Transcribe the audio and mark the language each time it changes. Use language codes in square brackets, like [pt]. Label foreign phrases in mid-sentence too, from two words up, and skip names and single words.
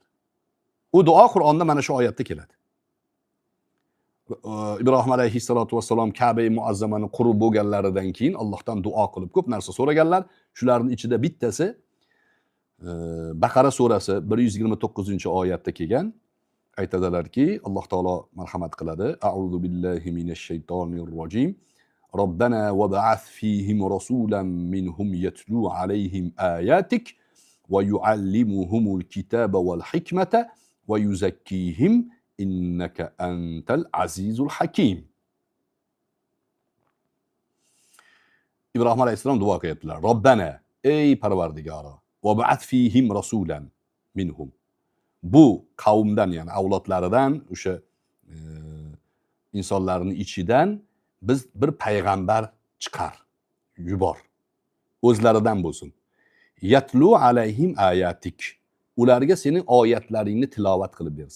[uz] U duo Qur'onda mana shu oyatda keladi. Ibrohim [ar] عليه الصلاة والسلام [uz] Ka'ba-i muazzamani qurib bo'lganlaridan keyin Allohdan duo qilib ko'p narsa so'raganlar. Shularning ichida bittasi Baqara surasi 129-oyatda kelgan. Aytadilarki, Alloh taolo marhamat qiladi. [ar] أعوذ بالله من الشيطان الرجيم. ربنا وابعث فيهم رسولا منهم يتلو عليهم آياتك ويعلمهم الكتاب والحكمة ويزكيهم إنك أنت العزيز الحكيم. [uz] Ibrohim alayhissalom duo qilyaptilar. [ar] Robbana, [uz] ey Parvardigoro, [ar] وابعث فيهم رسولا منهم. [uz] Bu qavmdan, ya'ni avlodlaridan, o'sha insonlarning ichidan biz bir payg'ambar chiqar, yubor. O'zlaridan bo'lsin. [ar] يتلو عليهم آياتك. [uz] Ularga sening oyatlaringni tilovat qilib bersin.